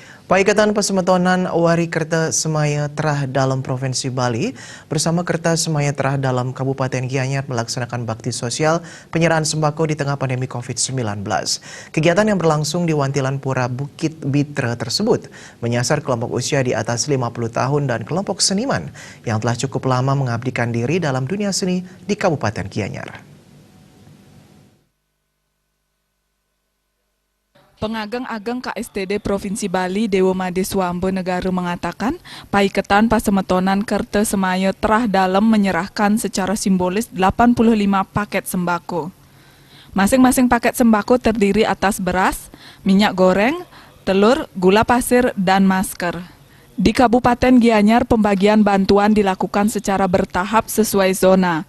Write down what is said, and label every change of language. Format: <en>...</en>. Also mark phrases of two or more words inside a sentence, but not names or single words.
<id>Paikatan Pasemetonan Wari Kerta Semaya Terah Dalam Provinsi Bali bersama Kerta Semaya Terah Dalam Kabupaten Gianyar melaksanakan bakti sosial penyerahan sembako di tengah pandemi COVID-19. Kegiatan yang berlangsung di Wantilan Pura Bukit Bitra tersebut menyasar kelompok usia di atas 50 tahun dan kelompok seniman yang telah cukup lama mengabdikan diri dalam dunia seni di Kabupaten Gianyar. Pengagang-agang KSTD Provinsi Bali Dewo Made Swambo Negara mengatakan Paiketan Pasemetonan Kerta Semaya Terah Dalam menyerahkan secara simbolis 85 paket sembako. Masing-masing paket sembako terdiri atas beras, minyak goreng, telur, gula pasir, dan masker. Di Kabupaten Gianyar, pembagian bantuan dilakukan secara bertahap sesuai zona.</id>